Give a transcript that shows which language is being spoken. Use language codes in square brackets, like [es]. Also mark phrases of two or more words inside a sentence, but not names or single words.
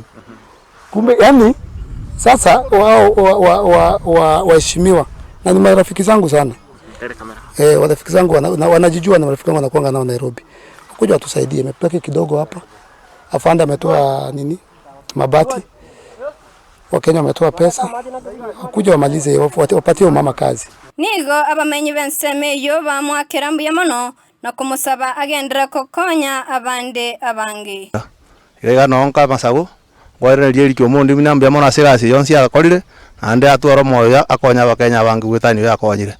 [sw] Kumbe yani sasa waheshimiwa na ni marafiki zangu sana. Warafiki zangu wanajijua na marafiki wangu wanakuanga nao Nairobi. Kuja watusaidie, mepeke kidogo hapa. Afande ametoa mabati. Wakenya wametoa pesa. Kuja wamalize wapatie mama kazi. [guz] Nigo abamenyi benseme yo bamwakira mbuya mono na kumusaba agendera kokonya abande abangi. Ega nonka masago gwarereria irikyo mundi minambia mona sirasi yonsi agakorire ande atwara moyo akonya abakenya abangi gwetani yakonyire.